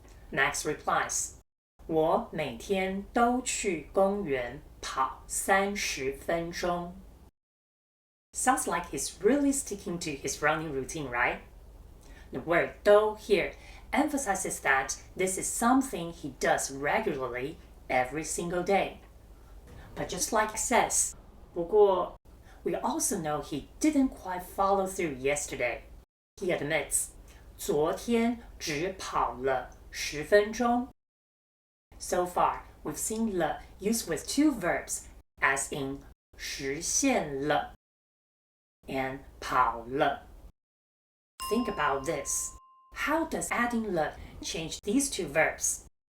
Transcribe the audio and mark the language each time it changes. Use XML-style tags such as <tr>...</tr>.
<en>Max replies,</en> <zh>我每天都去公园跑30分钟。</zh> <en>Sounds like he's really sticking to his running routine, right? The word 都 here emphasizes that this is something he does regularly every single day. But just like it says, 不过 we also know he didn't quite follow through yesterday. He admits,</en> <zh>昨天只跑了10分钟。</zh> <en>So far, we've seen le used with two verbs, as in 实现了 and 跑了。 Think about this. How does adding le change these two verbs?</en>